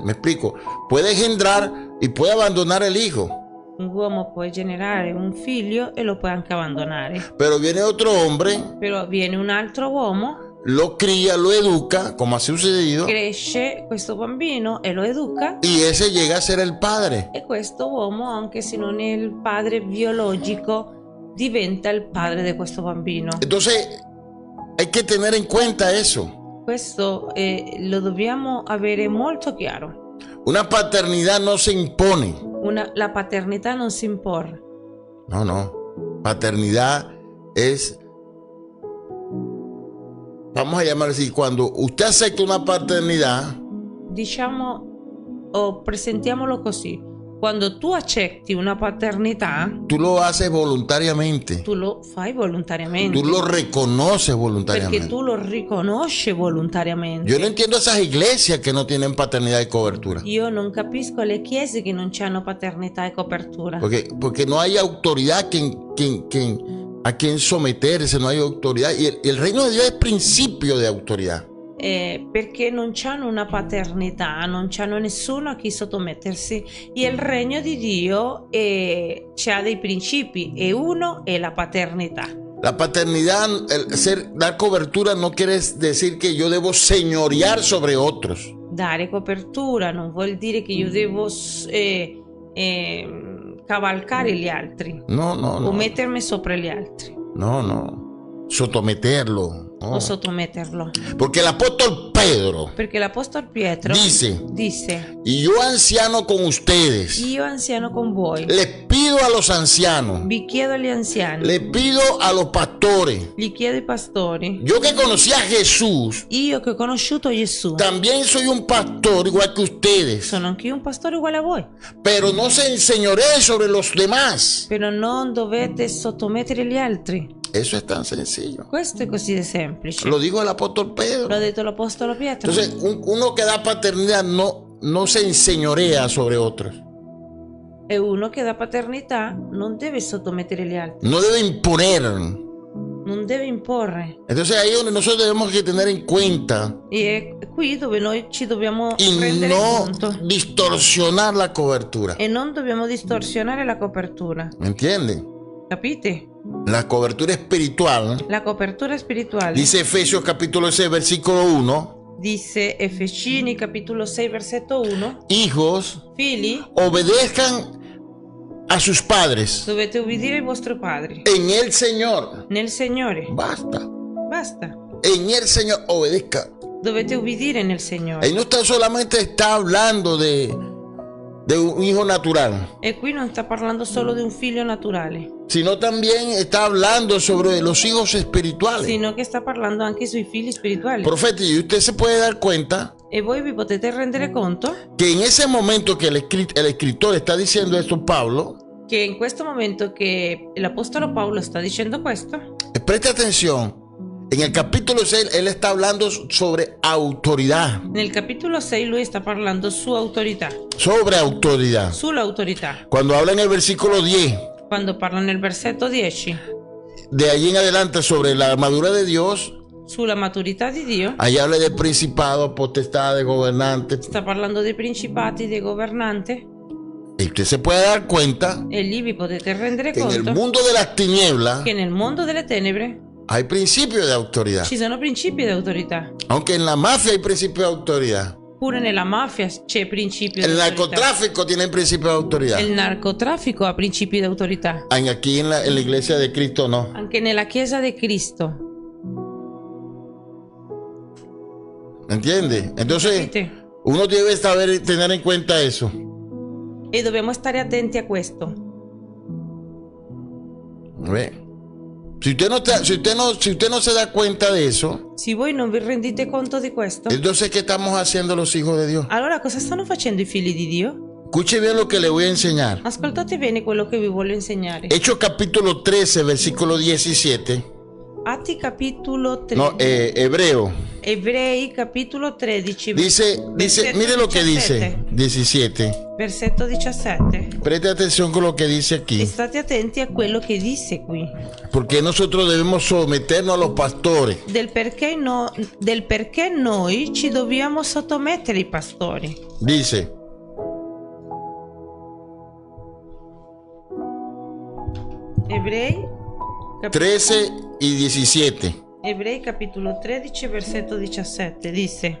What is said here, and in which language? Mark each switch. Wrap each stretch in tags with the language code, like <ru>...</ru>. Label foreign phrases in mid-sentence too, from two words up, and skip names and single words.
<es>Me explico. Puede engendrar y puede abandonar el hijo.</es> <it>un uomo può generare un figlio e lo può anche abbandonare.</it> <es>Pero viene otro hombre,</es> <it>Però viene un altro uomo,</it> <es>lo cría, lo educa, como ha sucedido,</es> <it>cresce questo bambino e lo educa,</it> <es>y ese llega a ser el padre.</es> <it>e questo uomo, anche se non è il padre biologico, diventa il padre di questo bambino.</it> <es>Entonces, hay que tener en cuenta eso.</es> <it>Questo lo dobbiamo avere molto chiaro.</it> <es>Una paternidad no se impone.</es> <it>La paternità non si imporre.</it> <es>No, no. Paternidad es, vamos a llamarlo así, cuando usted acepta una paternidad,</es> <it>Diciamo, o presentiamolo così. Quando tu accetti una paternità,</it> <es>tú lo haces voluntariamente.</es> <it>tu lo fai volontariamente.</it> <es>Tú lo reconoces</es> <it>Perché</it> <es>voluntariamente.</es> <it>tu lo riconosci volontariamente.</it> <es>Yo no entiendo esas iglesias que no tienen paternidad y cobertura.</es> <it>Io non capisco le chiese che non hanno paternità e copertura.</it> <es>Porque no hay autoridad a quien someterse, no hay autoridad. Y el reino de Dios es principio de autoridad.</es> <it>Perché non hanno una paternità, non hanno nessuno a chi sottomettersi. E il regno di Dio ha dei principi, e uno è la paternità.</it> <es>La paternidad, dar cobertura no quiere decir que yo debo señorear sobre otros.</es> <it>Dare copertura non vuol dire che io devo cavalcare gli altri</it> <es>No, no, o no.</es> <it>mettermi sopra gli altri</it> <es>No, no. Sotometerlo. No.</es> <it>o sottometterlo.</it> <es>Porque el apóstol Pedro</es> <it>Perché l'apostolo Pietro disse:</it> <es>y yo anciano con ustedes,</es> <it>io anziano con voi,</it> <es>les pido a los ancianos,</es> <it>vi chiedo agli anziani,</it> <es>les pido a los pastores.</es> <it>gli chiedo ai pastori.</it> <es>Yo que conocí a Jesús,</es> <it>Io che ho conosciuto Gesù,</it> <es>también soy un pastor igual que ustedes,</es> <it>sono anch'io un pastore uguale a voi,</it> <es>pero no se enseñoree sobre los demás.</es> <it>però non dovete sottomettere gli altri.</it> <es>Eso es tan sencillo.</es> <it>Questo è così di semplice.</it> <es>Lo dijo el apóstol</es> <it>L'ha</it> <es>Pedro.</es> <it>detto l'apostolo Pietro.</it> <es>Entonces, uno que da paternidad no se enseñorea sobre otros.</es> <it>E uno che dà paternità non deve sottomettere gli altri,</it> <es>No debe imponer.</es> <it>non deve imporre.</it> <es>Entonces ahí es donde nosotros tenemos que tener en cuenta</es> <it>E è qui dove noi ci dobbiamo</it> <es>y</es> <it>rendere</it> <es>no</es> <it>conto</it> <es>distorsionar la cobertura.</es> <it>e non dobbiamo distorsionare la copertura.</it> <es>¿Me entiende?</es> <it>Capite?</it> <es>La cobertura espiritual,</es> <it>La copertura spirituale,</it> <es>dice Efesios capítulo 6, versículo 1,</es> <it>disse Efesini capitolo 6 versetto 1,</it> <es>hijos,</es> <it>figli,</it> <es>obedezcan a sus padres</es> <it>dovete obbedire ai vostri padri</it> <es>en el Señor.</es> <it>nel Signore.</it> <es>Basta.</es> <it>Basta.</it> <es>En el Señor obedezca.</es> <it>Dovete obbedire nel Signore.</it> <es>Ahí no solamente está hablando de un hijo natural,</es> <it>E qui non sta parlando solo di un figlio naturale,</it> <es>sino también está hablando sobre los hijos espirituales.</es> <it>sino che sta parlando anche sui figli spirituali.</it> <es>Profeta, y usted se puede dar cuenta</es> <it>E voi vi potete rendere conto</it> <es>que en ese momento que el escritor está diciendo esto, Pablo,</es> <it>che in questo momento che l'apostolo Paolo sta dicendo questo,</it> <es>preste atención, en el capítulo 6 él está hablando sobre autoridad,</es> <it>nel capitolo 6 lui sta parlando su autorità,</it> <es>sobre autoridad.</es> <it>sull'autorità.</it> <es>Cuando habla en el versículo 10,</es> <it>Quando parla nel versetto 10</it> <es>de allí en adelante sobre la armadura de Dios,</es> <it>sulla maturità di Dio,</it> <es>ahí habla de principado, potestad, de gobernante.</es> <it>sta parlando dei principati, dei governanti,</it> <es>Y usted se puede dar cuenta</es> <it>e lì vi potete rendere</it> <es>que en el</es> <it>conto</it> <es>mundo de las tinieblas</es> <it>che nel mondo delle tenebre</it> <es>hay principios de autoridad.</es> <it>ci sono principi di autorità.</it> <es>Aunque en la mafia hay principios de autoridad.</es> <it>Pure nella mafia c'è principio di</it> <es>El</es> <it>autorità.</it> <es>narcotráfico tiene principios de autoridad.</es> <it>Il narcotraffico ha principi di autorità.</it> <es>Aquí en la iglesia de Cristo no.</es> <it>Anche nella Chiesa di Cristo.</it> <es>¿Me entiende? Entonces,</es> <it>Capite?</it> <es>Uno debe saber tener en cuenta eso.</es> <it>E dobbiamo stare attenti a questo.</it> <es>Si usted no se da cuenta de eso,</es> <it>Se voi non vi rendete conto di questo,</it> <es>entonces ¿qué estamos haciendo los hijos de Dios?</es> <it>allora cosa stanno facendo i figli di Dio?</it> <es>Escuche bien lo que le voy a enseñar.</es> <it>Ascoltate bene quello che vi voglio insegnare.</it> <es>Hechos capítulo 13, versículo 17.</es> <it>Atti capitolo 13.</it> <es>No, Hebreo.</es> <it>Ebrei capitolo 13.</it> <es>Dice, mire lo que dice. 17.</es> <it>Versetto 17.</it> <es>Preste atención con lo que dice</es> <it>E</it> <es>aquí.</es> <it>state attenti a quello che dice qui.</it> <es>Porque nosotros debemos someternos a los pastores.</es> <it>Del perché noi ci dobbiamo sottomettere ai pastori.</it> <es>Dice,</es> <it>Ebrei</it> <es>13 y 17.</es> <it>Ebrei capitolo 13 versetto 17 dice:</it>